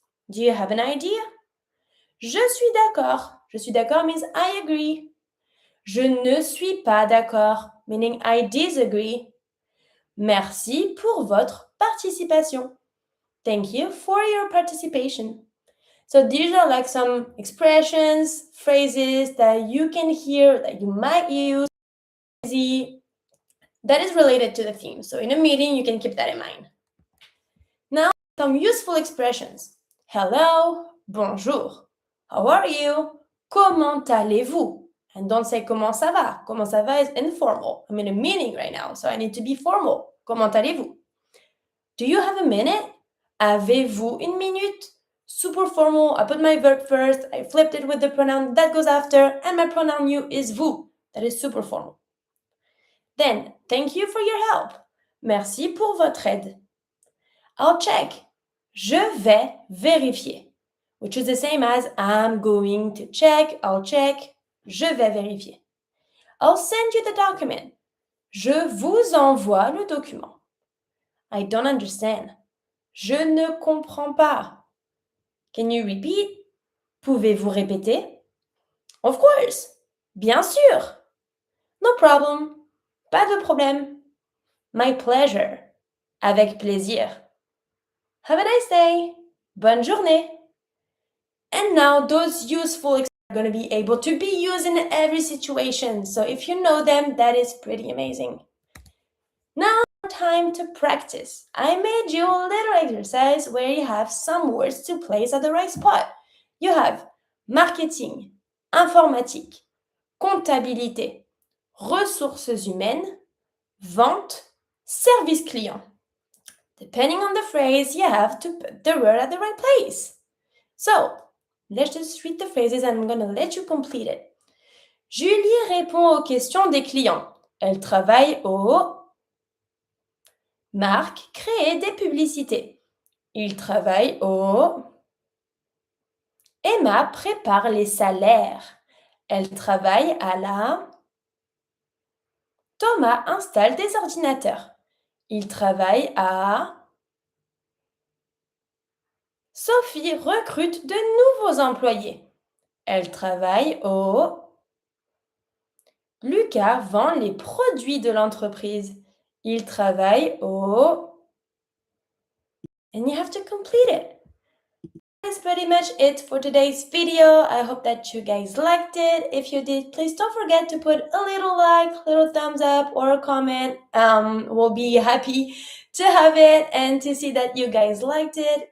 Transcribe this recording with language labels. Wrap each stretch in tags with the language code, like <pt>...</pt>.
<en>Do you have an idea?</en> <fr>Je suis d'accord. Je suis d'accord</fr> <en>means I agree.</en> <fr>Je ne suis pas d'accord,</fr> <en>meaning I disagree.</en> <fr>Merci pour votre participation.</fr> <en>Thank you for your participation. So these are like some expressions, phrases that you can hear, that you might use, that is related to the theme. So in a meeting, you can keep that in mind. Now, some useful expressions. Hello, bonjour. How are you?</en> <fr>Comment allez-vous?</fr> <en>And don't say</en> <fr>comment ça va. Comment ça va</fr> <en>is informal. I'm in a meeting right now, so I need to be formal.</en> <fr>Comment allez-vous?</fr> <en>Do you have a minute?</en> <fr>Avez-vous une minute?</fr> <en>Super formal. I put my verb first. I flipped it with the pronoun that goes after, and my pronoun you is vous. That is super formal. Then, thank you for your help.</en> <fr>Merci pour votre aide.</fr> <en>I'll check.</en> <fr>Je vais vérifier.</fr> <en>Which is the same as I'm going to check, I'll check,</en> <fr>je vais vérifier.</fr> <en>I'll send you the document.</en> <fr>Je vous envoie le document.</fr> <en>I don't understand.</en> <fr>Je ne comprends pas.</fr> <en>Can you repeat?</en> <fr>Pouvez-vous répéter?</fr> <en>Of course.</en> <fr>Bien sûr.</fr> <en>No problem.</en> <fr>Pas de problème.</fr> <en>My pleasure.</en> <fr>Avec plaisir.</fr> <en>Have a nice day.</en> <fr>Bonne journée.</fr> <en>And now those useful expressions are going to be able to be used in every situation. So if you know them, that is pretty amazing. Now, time to practice. I made you a little exercise where you have some words to place at the right spot. You have marketing, informatique, comptabilité, ressources humaines, vente, service client. Depending on the phrase, you have to put the word at the right place. So, let's just read the phrases and I'm going to let you complete it.</en> <fr>Julie répond aux questions des clients. Elle travaille au... Marc crée des publicités. Il travaille au... Emma prépare les salaires. Elle travaille à la... Thomas installe des ordinateurs. Il travaille à... Sophie recrute de nouveaux employés. Elle travaille au... Lucas vend les produits de l'entreprise. Il travaille au...</fr> <en>And you have to complete it. That's pretty much it for today's video. I hope that you guys liked it. If you did, please don't forget to put a little like, little thumbs up or a comment. We'll be happy to have it and to see that you guys liked it.</en>